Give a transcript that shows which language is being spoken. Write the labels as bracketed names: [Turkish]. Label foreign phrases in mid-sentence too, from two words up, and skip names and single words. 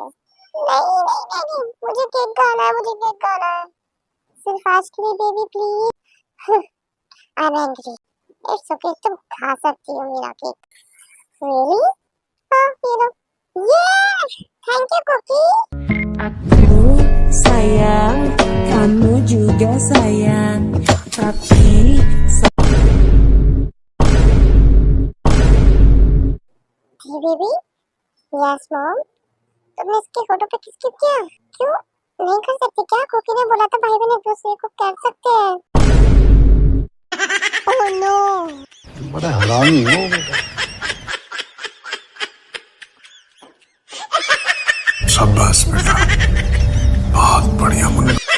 [Hindi] नहीं नहीं नहीं, मुझे केक खाना है, मुझे केक खाना है। सिर्फ आज के लिए [English] baby please. I am angry. it's okay, [Hindi] तुम खा सकती हो मेरा केक। रियली? हाँ, ये लो। ये [English] thank you [Hindi] कुकी। [Indonesian] Aku sayang, kamu juga sayang, tapi [Hindi] अंजलि बेबी, [English] yes mom. [Hindi] तुमने इसकी फोटो पे किस किया? क्यों नहीं कर सकते क्या? कुकी ने बोला था भाई बहन एक दूसरे को कर सकते हैं। [English] oh no, [Hindi] बड़ा हरामी हो। शाबाश बेटा, बहुत बढ़िया मुन्ना।